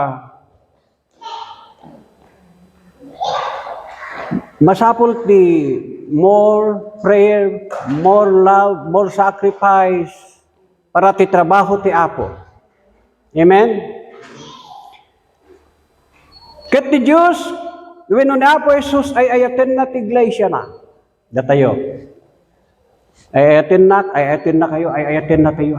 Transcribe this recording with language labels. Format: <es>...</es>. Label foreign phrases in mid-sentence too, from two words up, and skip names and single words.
<ilo>masapul ti</ilo> <en>more prayer, more love, more sacrifice</en> <ilo>para ti trabaho ti Apo. Amen? Ket ti Diyos, wenno ni Apo Jesus ay ayaten na ti iglesia na. Datayo. Ay ayaten na kayo, ay ayaten na tayo.</ilo>